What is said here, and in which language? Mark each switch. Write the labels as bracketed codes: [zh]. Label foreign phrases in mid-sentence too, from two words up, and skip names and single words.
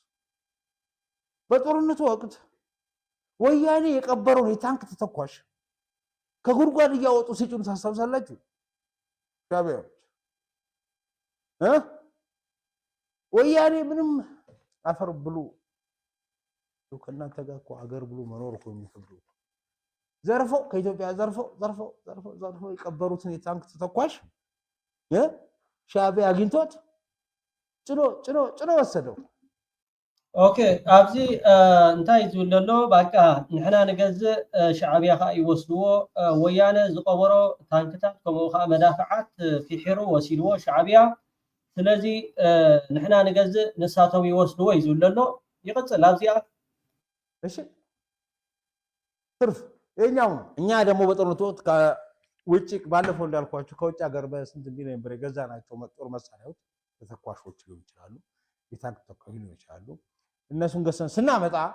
[am] በጦርነቱ ወቅት ወያኔ የቀበረው የታንክ ተተኳሽ ከጉድጓድ እያወጡ ሲጭኑ ታስታውሳላችሁ ሻዕቢያዎች ወያኔ ምንም አፈር ብሉ ከእናንተ ጋር እኮ አገር ብሉ መኖር እኮ የሚከብዱ ዘርፈው ከኢትዮጵያ ዘርፈው የቀበሩትን የታንክ ተተኳሽ ሻዕቢያ አግኝቶት ጭኖ ወሰደው [ti] ኦኬ ኣብዚ እንታይ ዝብል ዘሎ በቃ ንሕና ንገዝእ ሻዕቢያ ካ ይወስድዎ ወያነ ዝቀበሮ ታንክታት ከምኡ ከዓ መዳፍዓት ፊሒሩ ወሲድዎ ሻዕቢያ ስለዚ ንሕና ንገዝእ ንሳቶም ይወስድዎ እዩ ዝብል ዘሎ ይቅፅል ኣብዚኣ [am] እሺ ትርፍ የኛው እኛ ደግሞ በጦርነቱ ወቅት ከውጭ ባለፈው እንዳልኳችሁ ከውጭ ሀገር በስንት ሚሊዮን ብር የገዛናቸው ጦር መሳሪያዎች ተተኳሾች ሊሆኑ ይችላሉ የታንክ ተተኳሾች ሊሆኑ ይችላሉ እነሱን ገዝተን ስናመጣ